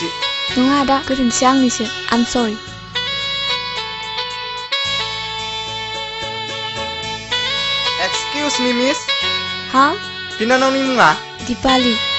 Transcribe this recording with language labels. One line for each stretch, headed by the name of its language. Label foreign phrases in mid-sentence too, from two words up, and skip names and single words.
Bodo: नङा आदा, गोरोन्थिया आंनिसो।
English: I'm sorry. Excuse me, miss.
Bodo: हा? बिनानावनि मुङा? दिपाली।